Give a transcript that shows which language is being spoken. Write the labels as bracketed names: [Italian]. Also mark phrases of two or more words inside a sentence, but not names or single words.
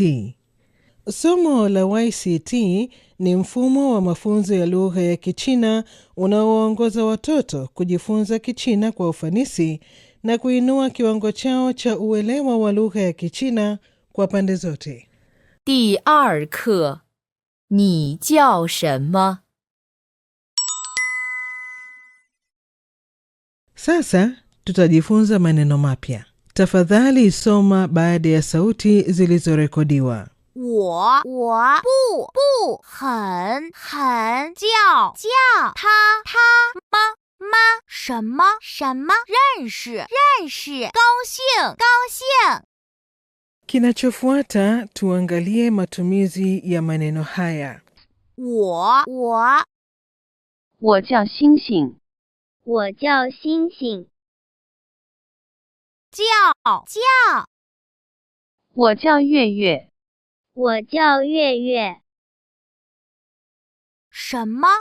[Swahili] Somo la YCT ni mfumo wa mafunzo ya lugha ya Kichina unaowaongoza watoto kujifunza Kichina kwa ufanisi na kuinua kiwango chao cha uelewa wa lugha ya Kichina kwa pande zote. [Chinese] 第二课，你叫什么？ [Swahili] Sasa tutajifunza maneno mapya. Tafadhali soma baada ya sauti zilizorekodiwa. [Chinese] 我不很叫他妈什么认识高兴。 [Swahili] Kinachofuata tuangalie matumizi ya maneno haya. [Chinese] 我叫星星。我叫星星。叫。我叫月月。我叫月月。什么？